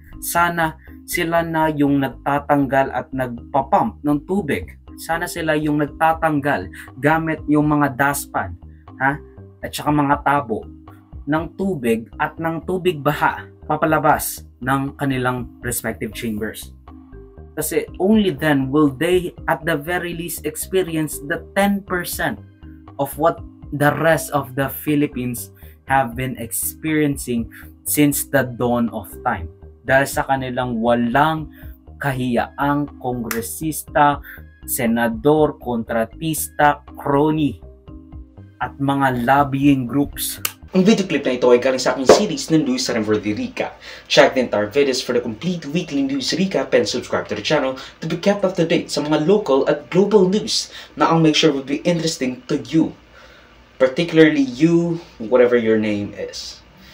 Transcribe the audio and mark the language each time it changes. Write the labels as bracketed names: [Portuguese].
[Filipino] Sana sila na yung nagtatanggal at nagpapump ng tubig. Sana sila yung nagtatanggal gamit yung mga daspan, at saka mga tabo ng tubig at ng tubig baha papalabas ng kanilang respective chambers. [English] Kasi only then will they at the very least experience the 10% of what the rest of the Philippines have been experiencing since the dawn of time. [Filipino] Dahil sa kanilang walang kahiyaang kongresista, senador, kontratista, crony, at mga lobbying groups. Ang video clip na ito ay galing sa aking series ng News sa Verdi Rica. [English] Check the entire videos for the complete weekly news recap and subscribe to the channel to be kept up to date [Filipino] sa mga local at global news na [English] I'll make sure will be interesting to you. Particularly you, whatever your name is.